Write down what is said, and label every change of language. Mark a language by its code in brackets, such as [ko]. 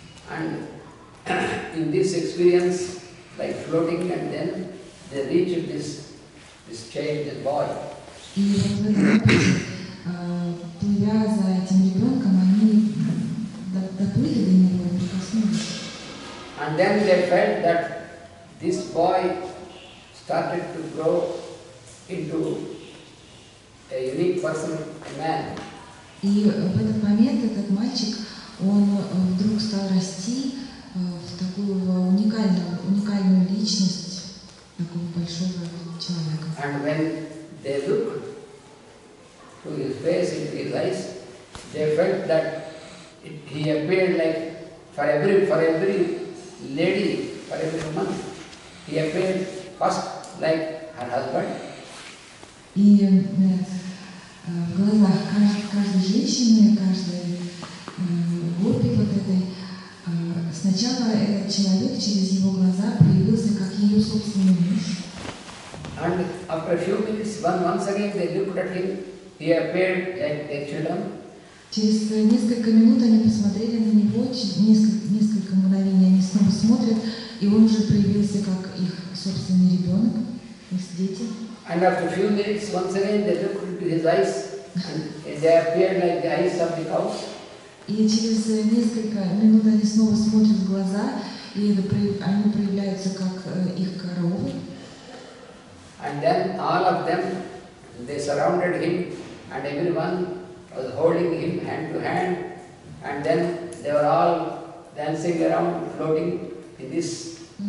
[en] And in this experience, like floating, and then they reached this child, this boy. [ru] И вот в этом опыте, плывя за этим ребенком, они доплыли до него и прикоснулись. [en] And then they felt that this boy started to grow into a unique person, a man. [ru] И в этот момент этот мальчик, он вдруг стал расти в такую уникальную личность такого большого человека. [en] And when they looked to his face, into his eyes, they felt that he appeared like for every lady, for every woman, he appeared first like her husband. [ru] И в глазах каждой женщины, каждой гопи вот этой, сначала этот человек через его глаза проявился как ее собственный муж. [en] And after a few minutes, once again they looked at him, he appeared like their children. [ru] Через несколько минут они посмотрели на него, через несколько мгновений они снова смотрят, и он уже проявился как их собственный ребенок, их дети. [en] And after a few minutes, once again they looked into his eyes, and they appeared like the eyes of the cows. [ru] И через несколько минут они снова смотрят в глаза, и они проявляются как их коровы. [en] And then all of them, they surrounded him, and everyone was holding him hand to hand, and then they were all dancing around, floating in this.